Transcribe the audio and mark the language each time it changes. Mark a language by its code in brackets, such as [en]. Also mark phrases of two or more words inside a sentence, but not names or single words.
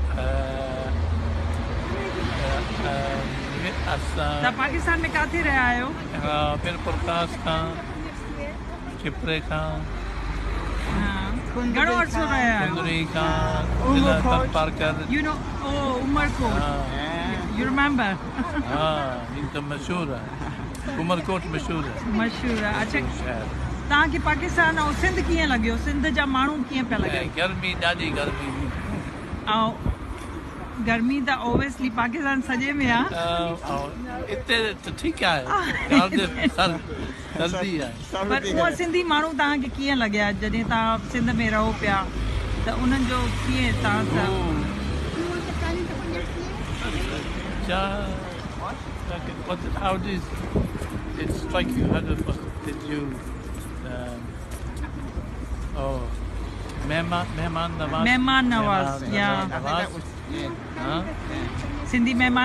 [sd] असां तव्हां पाकिस्तान में किथे रहिया आहियो बिल्कुलु प्रकाश खां छिपरे खां घणो अर्सो रहिया आहियो कुंदरी खां जिला पारकर [en] you know oh Umarkot you remember [sd] हा ही त मशहूरु आहे उमरकोट मशहूरु आहे मशहूरु आहे अच्छा शहर तव्हांखे पाकिस्तान ऐं सिंध कीअं लॻियो सिंध जा माण्हू कीअं पिया लॻे गर्मी ॾाढी गर्मी ऐं गर्मी त ओबियसली पाकिस्तान सॼे में आहे हिते त ठीकु आहे सर्दी आहे पर उहा सिंधी माण्हू तव्हांखे कीअं लॻिया जॾहिं तव्हां सिंध में रहो पिया त उन्हनि जो कीअं तव्हां सां [en] How did it strike you? How did you? [sd] مهمان نواز. مهمان نواز, [en] yeah. [sd] Nawaz. Huh? सिंधी महिमान